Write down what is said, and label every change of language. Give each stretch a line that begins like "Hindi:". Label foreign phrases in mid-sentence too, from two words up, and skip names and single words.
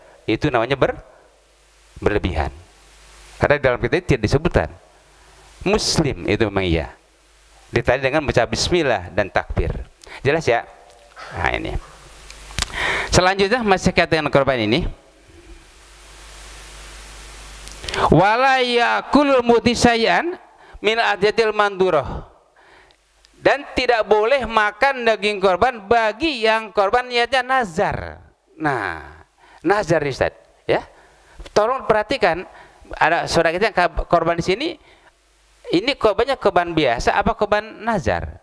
Indonesian: Itu namanya berlebihan. Karena dalam kita tidak disebutkan muslim itu memang iya. ditandai dengan baca bismillah dan takbir. Jelas ya? Nah ini. Selanjutnya masih kaitan dengan korban ini.
Arabic: ولا يأكل المضحي شيئا من الأضحية المنذورة.
Indonesian: Dan tidak boleh makan daging korban bagi yang korban niatnya nazar. Nah, nazar Ustaz, ya. Tolong perhatikan, ada saudara kita yang korban di sini, ini korbannya korban biasa apa korban nazar?